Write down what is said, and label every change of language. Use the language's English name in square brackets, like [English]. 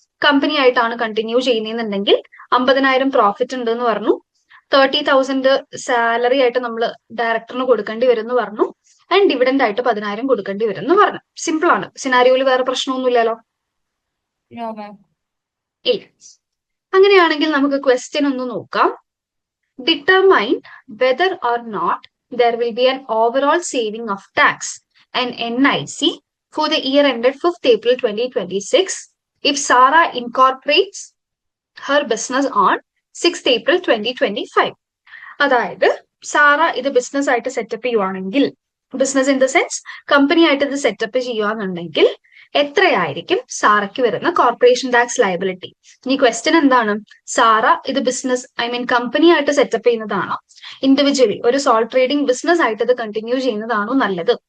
[Malayalam] Company ആയിട്ടാണ് continue ചെയ്യുന്നതെന്നുണ്ടെങ്കിൽ 50,000 profit ഉണ്ട് എന്ന് പറഞ്ഞു. 30,000 സാലറി ആയിട്ട് നമ്മൾ ഡയറക്ടറിന് കൊടുക്കേണ്ടി വരും എന്ന് പറഞ്ഞു. ആൻഡ് ഡിവിഡൻഡ് ആയിട്ട് 10,000 കൊടുക്കേണ്ടി വരും എന്ന് പറഞ്ഞു. സിമ്പിൾ ആണ്. സിനാരിയോയിൽ വേറെ പ്രശ്നമൊന്നുമില്ലല്ലോ. ഇല്ല. അങ്ങനെയാണെങ്കിൽ നമുക്ക് ക്വസ്റ്റ്യൻ ഒന്ന് നോക്കാം. [English] Determine whether or not there will be an overall saving of tax and NIC for the year ended 5th April 2026 if Sarah incorporates her business on 6th April 2025. [Malayalam] അതായത് സാറ ഇത് business ആയിട്ട് setup ചെയ്യുവാണെങ്കിൽ, business [English] in the sense [Malayalam] company ആയിട്ട് ഇത് setup ചെയ്യുകയാണെന്നുണ്ടെങ്കിൽ എത്രയായിരിക്കും സാറയ്ക്ക് വരുന്ന corporation tax liability? ഇനി ക്വസ്റ്റ്യൻ എന്താണ്, സാറ ഇത് ബിസിനസ് കമ്പനി ആയിട്ട് സെറ്റപ്പ് ചെയ്യുന്നതാണോ, ഇൻഡിവിജ്വലി ഒരു സോൾ ട്രേഡിംഗ് ബിസിനസ് ആയിട്ട് ഇത് കണ്ടിന്യൂ ചെയ്യുന്നതാണോ നല്ലത്?